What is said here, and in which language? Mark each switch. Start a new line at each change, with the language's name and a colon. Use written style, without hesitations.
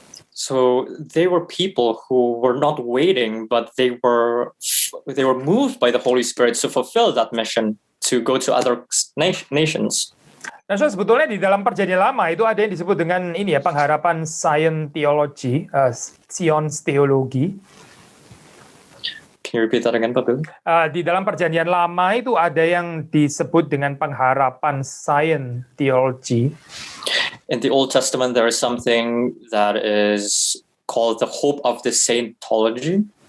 English: So they were people who were not waiting, but they were moved by the Holy Spirit to fulfill that mission to go to other nations.
Indonesian: Nah, so sebetulnya di dalam Perjanjian Lama itu ada yang disebut dengan ini ya, pengharapan Science Theology, Sions Theology.
English: Can you repeat that again, Pak Bill?
Indonesian: Di dalam Perjanjian Lama itu ada yang disebut dengan pengharapan Science Theology.
English: In the Old Testament, there is something that is called the hope of the saintology.